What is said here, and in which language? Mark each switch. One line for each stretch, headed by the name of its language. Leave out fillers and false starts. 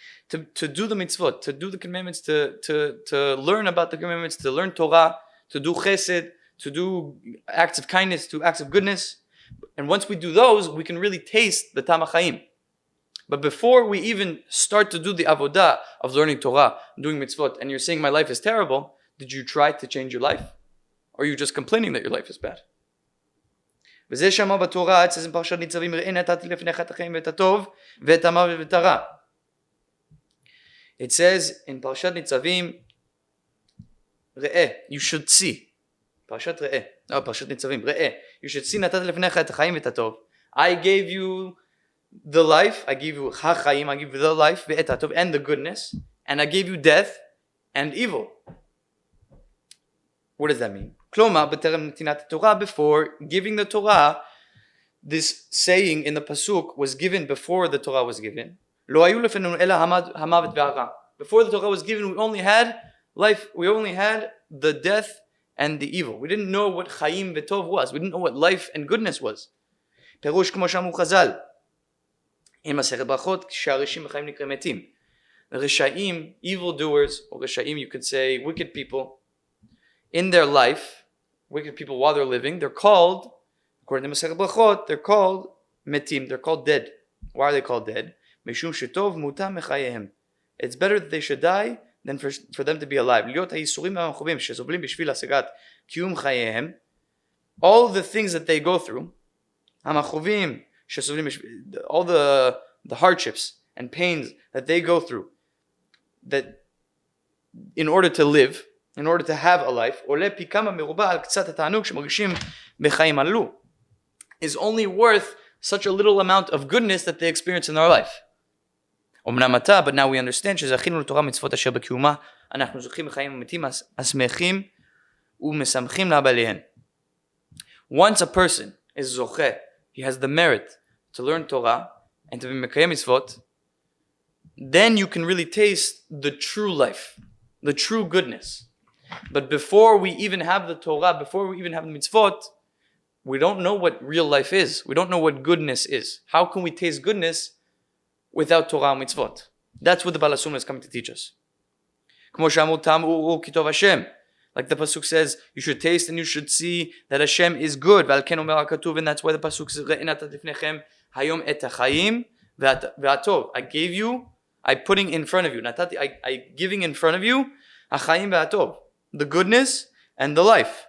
English: To do the mitzvot, to do the commandments, to learn about the commandments, to learn Torah, to do chesed, to do acts of kindness, to acts of goodness. And once we do those, we can really taste the Ta'am HaChaim. But before we even start to do the avodah of learning Torah, doing mitzvot, and you're saying my life is terrible, did you try to change your life? Or are you just complaining that your life is bad?
Hebrew: וזה שמה בתורה,
English: it says in
Hebrew: פרשת ניצבים, ראה נתתי לפניך את החיים ואת הטוב ואת המוות ואת הרע.
English: It says in פרשת ניצבים, ראה, you should see.
Hebrew: פרשת ראה, פרשת ניצבים, ראה,
English: you should see
Hebrew: נתתי לפניך את החיים ואת הטוב.
English: I gave you the life, I gave you החיים, I gave you the life
Hebrew: ואת הטוב,
English: and the goodness, and I gave you death and evil. What does that mean?
Hebrew: כלומר, בטרם נתינת התורה,
English: before giving the Torah, this saying in the pasuk was given before the Torah was given.
Hebrew: לא היו לפנינו אלא המוות והרע.
English: Before the Torah was given, we only had life, we only had the death and the evil. We didn't know what
Hebrew: חיים וטוב
English: was. We didn't know what life and goodness was.
Hebrew: פירוש כמו שאמרו חז"ל, עם מסכת ברכות, שהרשעים בחיים נקראים מתים.
English: רשעים, evil doers, or רשעים, you could say wicked people, in their life, wicked people while they're living, they're called, according to Masechet Brachot, they're called metim, they're called dead. Why are they called dead?
Hebrew: Mishum shetov mutam mechayehem.
English: It's better that they should die than for them to be alive.
Hebrew: להיות הייסורים והמחובים שסובלים בשביל השגת קיום חייהם,
English: all the things that they go through,
Hebrew: המחובים שסובלים
English: all the hardships and pains that they go through, that in order to live, in order to have a life,
Hebrew: עולה פי כמה מרובה על קצת התענוג שמרגישים בחיים הללו,
English: is only worth such a little amount of goodness that they experience in their life.
Hebrew: אמנם אתה,
English: but now we understand
Hebrew: שזכינו לתורה מצוות אשר בקיומה, אנחנו זוכים בחיים ומתים השמחים ומשמחים לבעליהן.
English: Once a person is זוכה, he has the merit to learn Torah and to be
Hebrew: מקיים מצוות,
English: then you can really taste the true life, the true goodness. But before we even have the Torah, before we even have the mitzvot, we don't know what real life is. We don't know what goodness is. How can we taste goodness without Torah and mitzvot? That's what the Baal HaSulam is coming to teach us.
Hebrew: כמו שאמרו טעמו כי טוב השם.
English: Like the pasuk says, you should taste and you should see that Hashem is good.
Hebrew: ועל כן אומר הכתוב,
English: and that's why the pasuk says,
Hebrew: ראה נתתי לפניכם היום את החיים והטוב.
English: I gave you, I putting in front of you. נתתי, I giving in front of you,
Hebrew: החיים והטוב.
English: The goodness and the life.